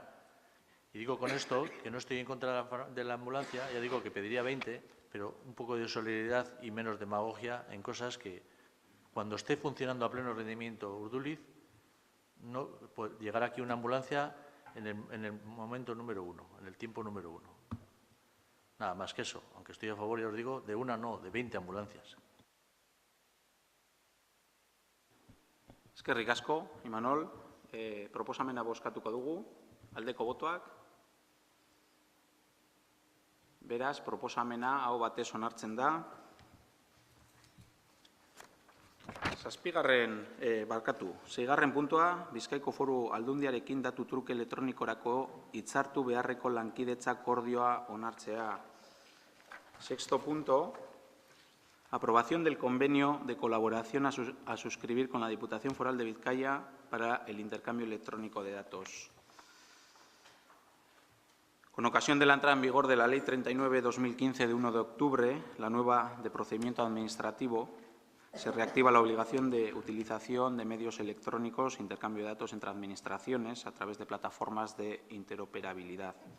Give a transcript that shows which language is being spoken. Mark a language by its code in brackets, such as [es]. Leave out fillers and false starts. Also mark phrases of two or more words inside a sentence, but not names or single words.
[es] Y digo con esto que no estoy en contra de la ambulancia, ya digo que pediría 20, pero un poco de solidaridad y menos demagogia en cosas que, cuando esté funcionando a pleno rendimiento Urduliz, no llegará aquí una ambulancia en el momento número 1, en el tiempo número 1. Nada más que eso, aunque estoy a favor, ya os digo, de una no, de 20 ambulancias. [eu] Eskerrik asko, Imanol. Proposamena bozkatuko dugu, aldeko botoak. Beraz, proposamena aho batez onartzen da. Seigarren puntua, Bizkaiko Foru Aldundiarekin datu truke elektronikorako hitzartu beharreko lankidetza akordioa onartzea. [es] Sexto punto, aprobación del convenio de colaboración a suscribir con la Diputación Foral de Vizcaya para el intercambio electrónico de datos. Con ocasión de la entrada en vigor de la Ley 39/2015 de 1 de octubre, la nueva de procedimiento administrativo, se reactiva la obligación de utilización de medios electrónicos e intercambio de datos entre administraciones a través de plataformas de interoperabilidad.